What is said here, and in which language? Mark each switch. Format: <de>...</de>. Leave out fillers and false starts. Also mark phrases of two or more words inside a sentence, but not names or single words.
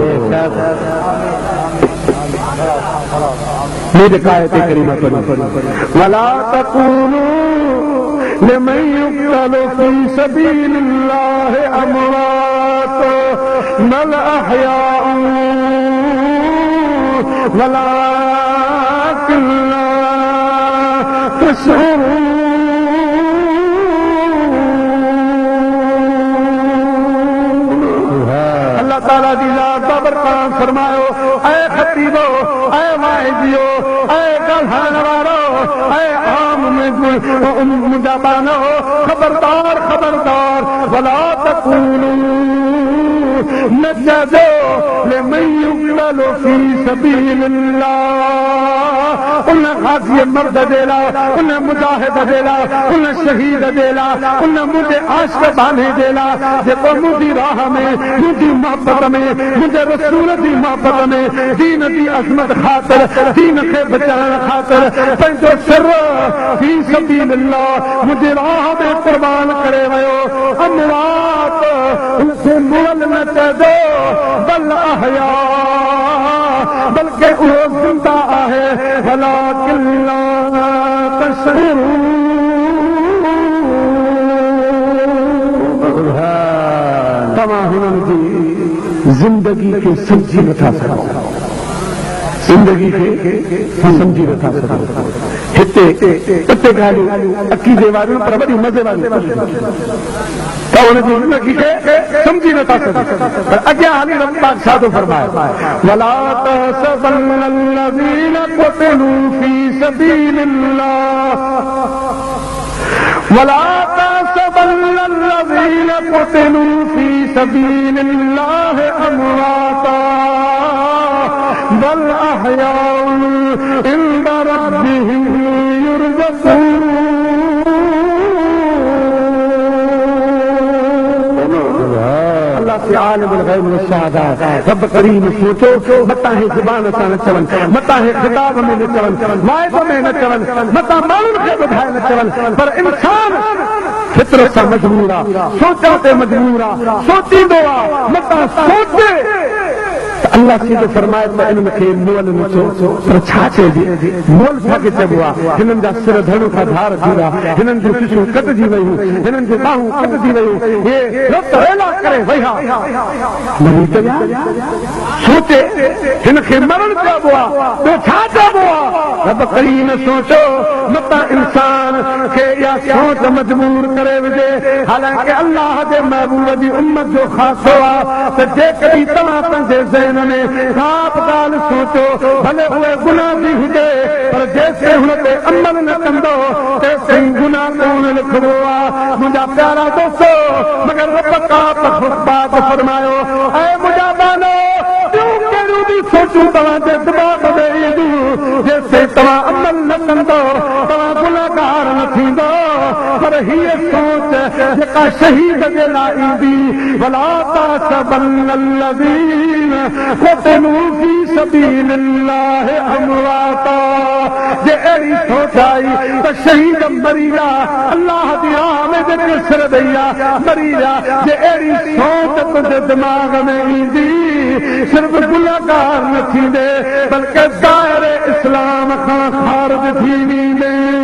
<sd>मेरे कायते करीमा पढ़ी</sd> <ar>ولا تقولوا لمن يقتل في سبيل الله أموات بل أحياء ولكن لا تشعرون.</ar> <sd>अल्लाह ताला जी बाबर क़ुरान फरमायो ऐ खतीबो, ऐ वाइदियो, ऐ ॻाल्हाइण वारो, ऐ आम में मुंहिंजा बानो ख़बरदार ख़बरदार</sd> <ar>ولا تقولوا</ar> <sd>न चइजो</sd> <ar>لمن يقتل في سبيل الله.</ar> <sd>उन गाज़ी मर्द जे लाइ, उन मुजाहिद जे लाइ, उन शहीद जे लाइ, उन मुंहिंजे आशिक़ बाने जे लाइ जेको मुंहिंजी राह में, मुंहिंजी मोहबत में, मुंहिंजे रसूल जी मोहबत में दीन जी अज़मत ख़ातिर, दीन खे बचाइण ख़ातिर पंहिंजो सिर</sd> <ar>في سبيل الله</ar> <sd>मुंहिंजी राह में क़ुर्बान करे वियो। अमवात उनखे मुअल न चइजो</sd> <ar>بل أحياء,</ar> <sd>बल्कि उहो ज़िंदा आहे।</sd> <ar>ولكن لا تشعرون.</ar> <sd>तव्हां हुननि जी ज़िंदगी खे सम्झी नथा सघो, ज़िंदगी खे सम्झी नथा सघो। हिते ॻाल्हियूं अक़ीदे वारियूं पर वॾी मज़े वारियूं त हुनजी ज़िंदगी खे सम्झी नथा सघो। पर अॻियां हली रब पाक छा थो फरमाए</sd> <ar>ولا تحسبن الذين قتلوا في سبيل الله ولا تحسبن الذين قتلوا في سبيل الله أمواتا بل أحياء عند ربهم يرزقون.</ar> <sd>अल्लाह से</sd> <ar>عالم الغيب والشهادة</ar> <sd>रब करीम सोचो मता है ज़ुबान सां न चवनि, मता है ख़िताब में न चवनि, वाइद में न चवनि, मता माण्हुनि खे ॿुधाए न चवनि, पर इंसान फितरत सां मजबूर आहे, सोचण ते मजबूर आहे, सोचींदो आहे, मता सोचे अल्लाह सीधो फरमाए त इन्हनि खे मुअल न चओ। पर छा चइजे मुअल छाखे चइबो आहे? हिननि जा सिर धड़ खां धार थी विया, हिननि जूं खिसूं कटिजी वयूं, हिननि जूं बाहूं कटिजी वयूं, हे रत वेला करे वया मरी त विया। सोचे हिन खे मरण चइबो आहे, ॿियो छा चइबो आहे? रब करीम सोचो मता इंसान के या सोच मजबूर करे विजे हालांकि अल्लाह दे महबूब दी उम्मत जो खासो आ ते जेकॾहिं तव्हां पंहिंजे ज़हन में साफ़ ॻाल्हि सोचो भले उहे गुनाह दी हुजे पर जेसिताईं हुन ते अमल न कंदो तेसिताईं गुनाह कोन लिखबो आहे मुंहिंजा प्यारा दोस्तो मगर रब बात फरमायो ऐ मुंहिंजा बानो कहिड़ियूं बि सोचूं तव्हांजे दिमाग़ में ईंदियूं जेसिताईं तव्हां अमल न कंदो तव्हां गुनाहगार न थींदो पर हीअ सोच जेका शहीद जे लाइ ईंदी</sd> <ar>ولا تحسبن الذين قتلوا في سبيل الله أمواتا</ar> <sd>जे अहिड़ी सोच आई त शहीद मरी विया अल्लाह जी राह में जेके सिर ॾेई विया मरी विया जे अहिड़ी सोच तुंहिंजे दिमाग़ में ईंदी सिर्फ़ गुनाहगार न थींदे बल्कि दायरे इस्लाम खां ख़ारिज थी वेंदे</sd>